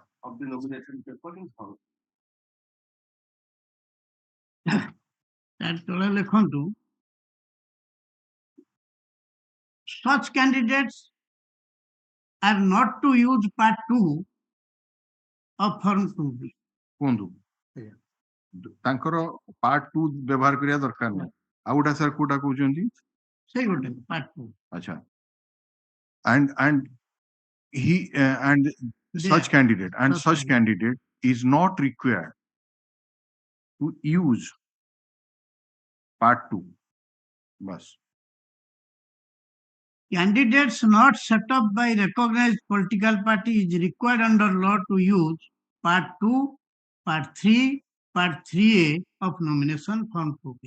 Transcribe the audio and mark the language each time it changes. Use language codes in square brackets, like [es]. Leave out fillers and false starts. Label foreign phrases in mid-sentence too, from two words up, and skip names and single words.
[en] of the nomination paper in form. That tole ଲେଖନ୍ତୁ such candidates are not to use part 2 of form 2B. [or] କୁହନ୍ତୁ ତାଙ୍କର part 2 ବ୍ୟବହାର କରିବା ଦରକାର ନାହିଁ। ଆଉ ଗୋଟା ସାର୍ କୋଉଟା କହୁଛନ୍ତି? ସେଇ ଗୋଟେ part 2. ଆଚ୍ଛା, [en] and he and such candidate is not required to use part 2. Bas. Candidates not set up by recognized political party is required under law to use part 2, part 3, part 3A of nomination form 2B.